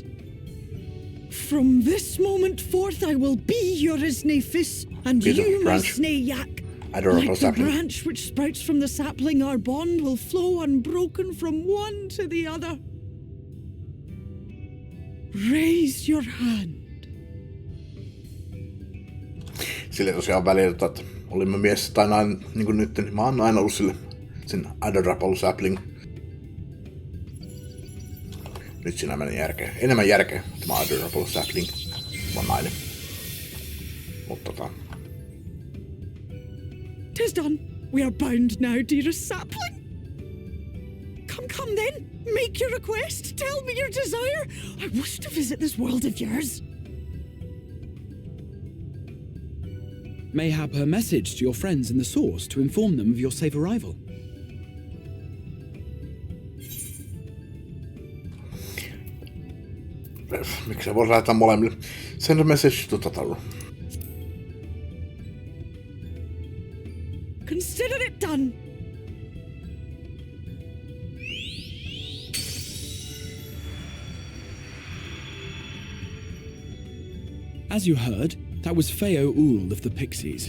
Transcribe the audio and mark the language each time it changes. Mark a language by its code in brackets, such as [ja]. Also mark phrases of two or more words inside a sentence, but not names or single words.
[en] From this moment forth I will be your Isnefis, and you my Snayak. Like the branch which sprouts from the sapling, our bond will flow unbroken from one to the other. Raise your hand. [fi] Sille tosiaan välillä, että olin mä mies tai nainen, niin kuin nyt, niin mä oon aina ollut sille sen [en] adorable sapling. [fi] Nyt siinä meni järkeä. Enemmän järkeä, että mä oon [en] adorable sapling. [fi] Mä oon nainen. Mutta [en] Tis done. We are bound now, dearest sapling. Come then. Make your request. Tell me your desire. I wish to visit this world of yours. Mayhap a message to your friends in the source to inform them of your safe arrival. [fi] Miksi sä vois lähettää molemmille? [en] Send a message to Tataru. Consider it done. As you heard, that was Feo Uul of the Pixies.